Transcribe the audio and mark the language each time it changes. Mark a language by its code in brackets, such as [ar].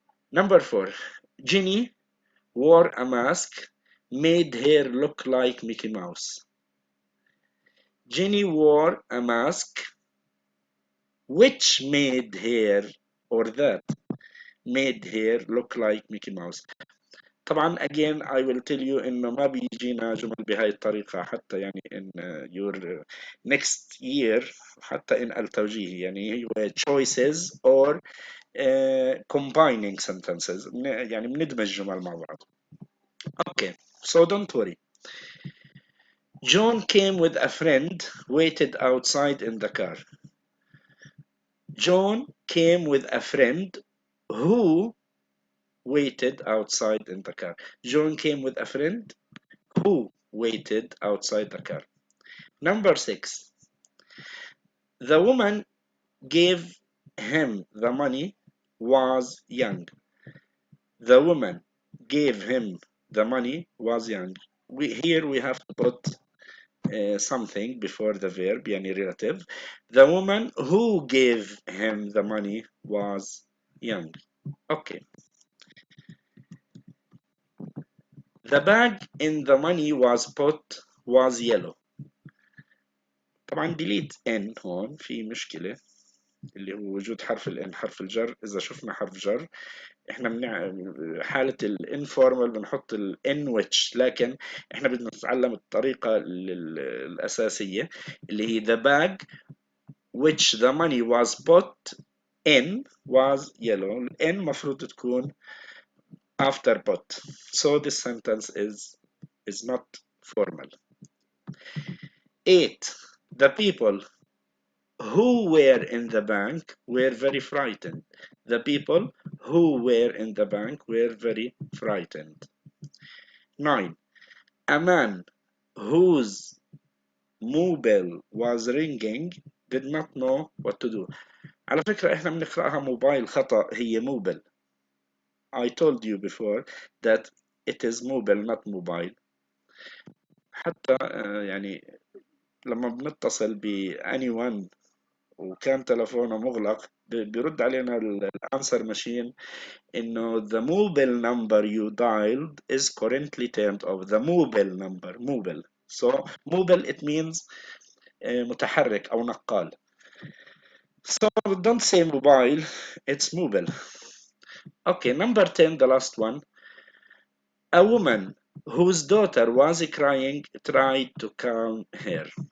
[en] Number 4, Ginny wore a mask, made her look like Mickey Mouse. Jenny wore a mask which made her, or that made her look like Mickey Mouse. [ar] طبعا [en] again I will tell you [ar] إنه ما بيجينا جمل بهاي الطريقة حتى يعني [en] in your next year [ar] حتى in التوجيه يعني هو [en] choices or combining sentences [ar] يعني بندمج جمل مع بعض. [en] Okay, so don't worry. John came with a friend, waited outside in the car. John came with a friend who waited outside in the car. John came with a friend who waited outside the car. Number 6. The woman gave him the money was young. The woman gave him the money was young. Here we have to put something before the verb, yani relative. The woman who gave him the money was young. Okay. The bag in the money was yellow. [ar] طبعا delete n هون في مشكلة اللي هو وجود حرف ال n حرف الجر. إذا شفنا حرف جر احنا حالة الانفورمال بنحط ال n which، لكن احنا بدنا نتعلم الطريقة الأساسية اللي هي [en] the bag which the money was put in was yellow. [ar] ال n مفروض تكون [en] after put. So this sentence is not formal. 8. The people who were in the bank were very frightened. The people who were in the bank were very frightened. 9. A man whose mobile was ringing did not know what to do. [ar] على فكرة احنا بنقرأها موبايل خطأ، هي موبل. [en] I told you before that it is mobile not mobile. [ar] حتى يعني لما بنتصل ب anyone وكان تلفونه مغلق بيرد علينا الانسر ماشين انه [en] the mobile number you dialed is currently turned off. The mobile number mobile. So mobile it means [ar] متحرك او نقال. [en] So don't say mobile, it's mobile. Okay, number 10, the last one. A woman whose daughter was crying tried to calm her.